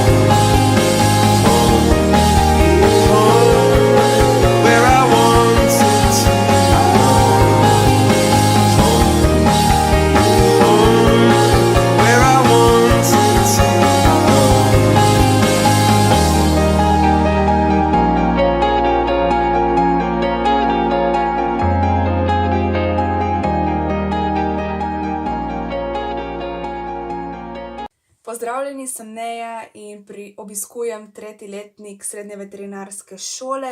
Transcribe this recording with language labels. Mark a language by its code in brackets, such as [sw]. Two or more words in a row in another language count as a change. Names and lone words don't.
[en] Home, where I wanted to go. Home, where I wanted to go. [sl] Pozdravljeni, sem Neja in obiskujem tretji letnik srednje veterinarske šole.